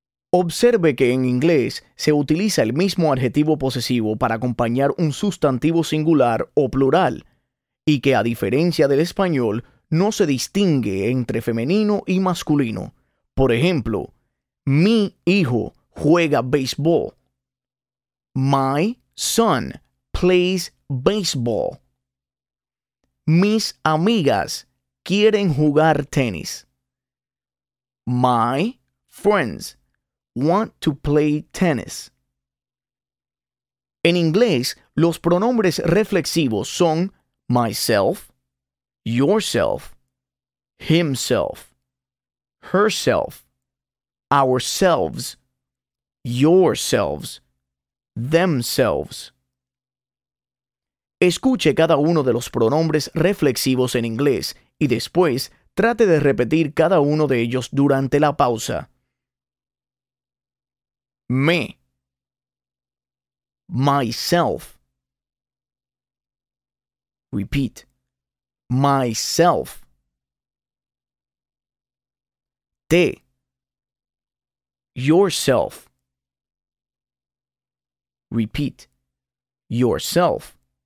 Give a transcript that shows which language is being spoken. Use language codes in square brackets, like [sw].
[es] Observe que en inglés se utiliza el mismo adjetivo posesivo para acompañar un sustantivo singular o plural, y que a diferencia del español, no se distingue entre femenino y masculino. Por ejemplo, mi hijo juega béisbol. [en] My son plays baseball. [es] Mis amigas quieren jugar tenis. [en] My friends want to play tennis. [es] En inglés, los pronombres reflexivos son [en] myself, yourself, himself, herself, ourselves, yourselves, themselves. [es] Escuche cada uno de los pronombres reflexivos en inglés y después trate de repetir cada uno de ellos durante la pausa. [en] Me, myself, repeat, myself, te, yourself, repeat, yourself,